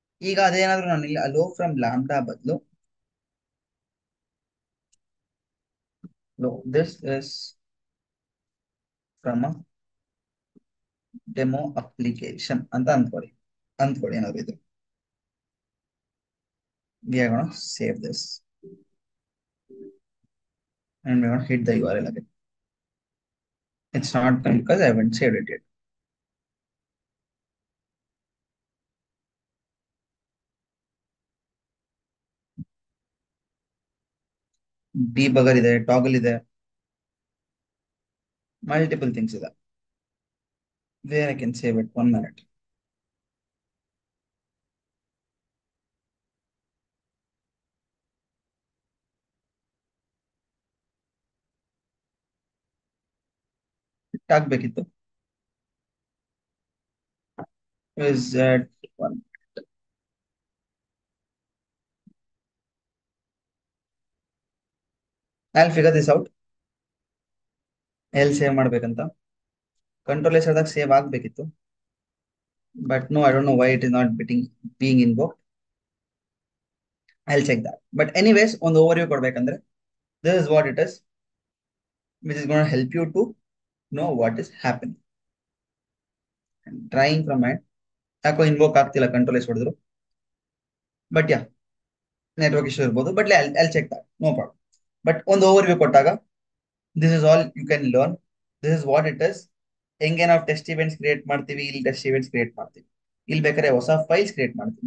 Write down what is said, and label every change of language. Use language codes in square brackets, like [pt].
[kn] ಈಗ ಅದೇನಾದ್ರೂ ನಾನು ಇಲ್ಲಿ ಅಲೋ ಫ್ರಮ್ ಲ್ಯಾಂಬ್ಡಾ ಬದಲು [en] this is from a demo application [kn] ಅಂತ ಅಂದ್ಕೊಳ್ಳಿ ಏನಾದ್ರು ಇದು. [en] We are going to save this and we're going to hit the URL again. It's not done because I haven't saved it yet. [kn] Debugger ಇದೆ, toggle ಇದೆ, multiple things ಇದೆ. [en] Where I can save it, 1 minute. [kn] ಆಗ್ಬೇಕಿತ್ತು. [en] Is that one? I'll figure this out. [kn] ಎಲ್ಲಿ save ಮಾಡ್ಬೇಕಂತ control S ಆದಾಗ save ಆಗ್ಬೇಕಿತ್ತು. [en] But no, I don't know why it is not being invoked. I'll check that. But anyways, [kn] ಒಂದು overview ಕೊಡ್ಬೇಕಂದ್ರೆ, [en] this is what it is, which is going to help you to know what is happening. And trying from it, [kn] ಯಾಕೋ invoke ಆಗ್ತಿಲ್ಲ control S ಹೊಡೆದ್ರು. [en] but yeah, [kn] network issue ಇರ್ಬೋದು. [en] But I'll check that, no problem. But [kn] ಒಂದು overview ಕೊಟ್ಟಾಗ [en] This is all you can learn. This is what it is. [kn] ಹೆಂಗೆ ನಾವು test events create ಮಾಡ್ತೀವಿ, ಇಲ್ಲಿ ಟೆಸ್ಟ್ ಇವೆಂಟ್ಸ್ ಕ್ರಿಯೇಟ್ ಮಾಡ್ತೀವಿ. ಇಲ್ಲಿ ಬೇಕಾದ್ರೆ ಹೊಸ ಫೈಲ್ಸ್ ಕ್ರಿಯೇಟ್ ಮಾಡ್ತೀವಿ.